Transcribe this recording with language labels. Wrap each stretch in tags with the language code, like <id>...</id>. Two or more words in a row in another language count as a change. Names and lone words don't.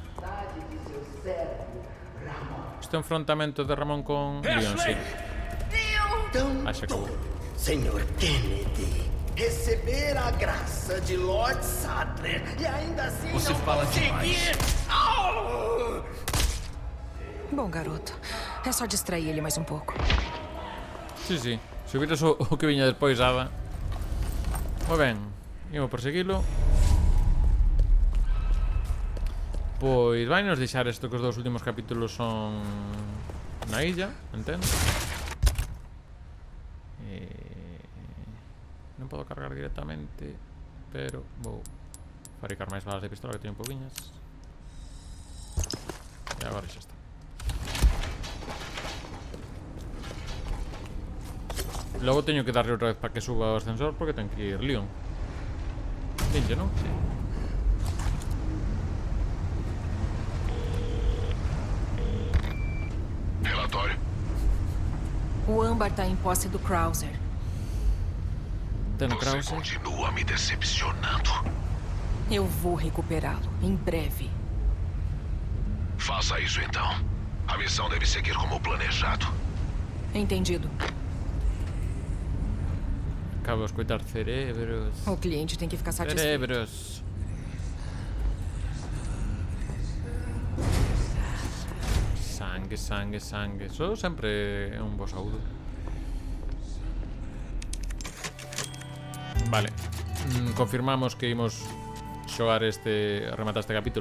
<gl>Este enfrontamento de Ramón con Leon, sí.</gl> <pt>Acho que Senhor Kennedy, receber a graça de Lord Sattler e ainda assim Você não fala conseguir. Bom, garoto. É só distrair ele mais um pouco.</pt> <gl>sí, sí. Se hubiera o que viña despois, Ada. Moi ben, imos perseguilo. Pois vai nos deixar isto que os dous últimos capítulos son na illa, entendo. Non podo cargar directamente, pero vou fabricar máis balas de pistola que teño pouquiñas. E agora xa está. Logo teño que darle outra vez para que suba o ascensor porque ten que ir Leon. Dinlle, non? Sí.</gl> <pt>Relatório. O âmbar tá em posse do Krauser.</pt> <gl>Ten o</gl> <pt>Você Krauser. continua me decepcionando. Eu vou recuperá-lo em breve. Faça isso então. A missão deve seguir como planejado. Entendido.</pt> <gl>Acabo de escoitar cerebros.</gl> <pt>O cliente tem que ficar satisfeito.</pt> <gl>Cerebros. Sangue, sangue, sangue. Eso sempre é un bo saúdo. Vale. Confirmamos que imos xogar rematar este capítulo.</gl>